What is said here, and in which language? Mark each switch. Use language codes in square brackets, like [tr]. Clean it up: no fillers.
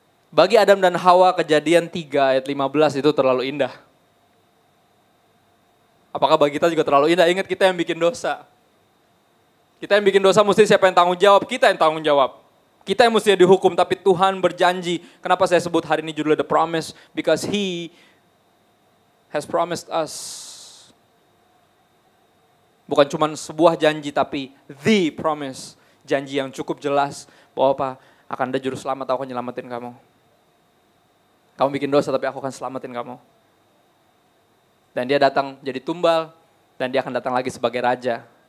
[id] Bagi Adam dan Hawa Kejadian 3 ayat 15 itu terlalu indah. Apakah bagi kita juga terlalu indah? Ingat kita yang bikin dosa. Kita yang bikin dosa mesti siapa yang tanggung jawab? Kita yang tanggung jawab. Kita yang mesti dihukum, tapi Tuhan berjanji. Kenapa saya sebut hari ini judulnya The Promise? [en] Because He has promised us. [id] Bukan cuma sebuah janji, tapi the promise. Janji yang cukup jelas bahwa apa? Akan ada juru selamat, aku akan nyelamatin kamu. Kamu bikin dosa tapi aku akan selamatin kamu. Dan dia datang jadi tumbal dan dia akan datang lagi sebagai raja.